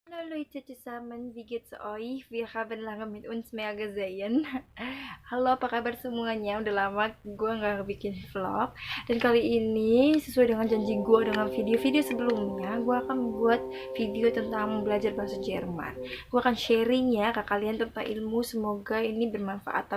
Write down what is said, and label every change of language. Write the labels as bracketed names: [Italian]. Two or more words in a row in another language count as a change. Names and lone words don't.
[German] Leute zusammen, wie geht's euch? Wir haben lange mit uns mehr gesehen. [Indonesian] Halo, apa kabar semuanya? Udah lama gue nggak bikin vlog. Dan kali ini, sesuai dengan janji gue dengan video-video sebelumnya, gue akan membuat video tentang belajar bahasa Jerman. Gue akan sharing ya ke kalian tentang ilmu, semoga ini bermanfaat.